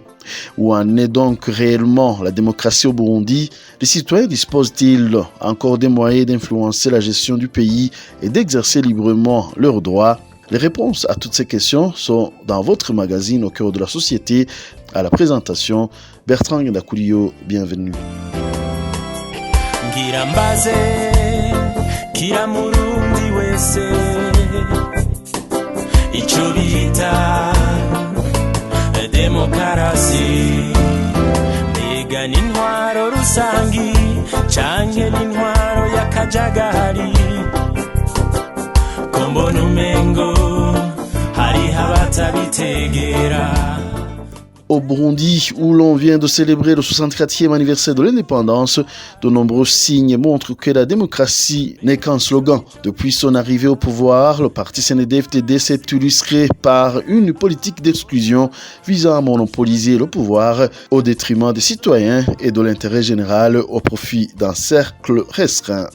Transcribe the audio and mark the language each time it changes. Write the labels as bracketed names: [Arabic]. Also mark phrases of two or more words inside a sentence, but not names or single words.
[French] Où en est donc réellement la démocratie au Burundi? Les citoyens disposent-ils encore des moyens d'influencer la gestion du pays et d'exercer librement leurs droits? Les réponses à toutes ces questions sont dans votre magazine Au cœur de la société. À la présentation, Bertrand Ndakuliyo, bienvenue. [Rundi] Ngirambaze, kiramurundi wese, ico bita demokarasi, mbega n'intwaro rusangi, canke n'intwaro y'akajagari. Kombona umengo hari habatabitegera. [French] Au Burundi, où l'on vient de célébrer le 64e anniversaire de l'indépendance, de nombreux signes montrent que la démocratie n'est qu'un slogan. Depuis son arrivée au pouvoir, le parti CNDD-FDD s'est illustré par une politique d'exclusion visant à monopoliser le pouvoir au détriment des citoyens et de l'intérêt général au profit d'un cercle restreint.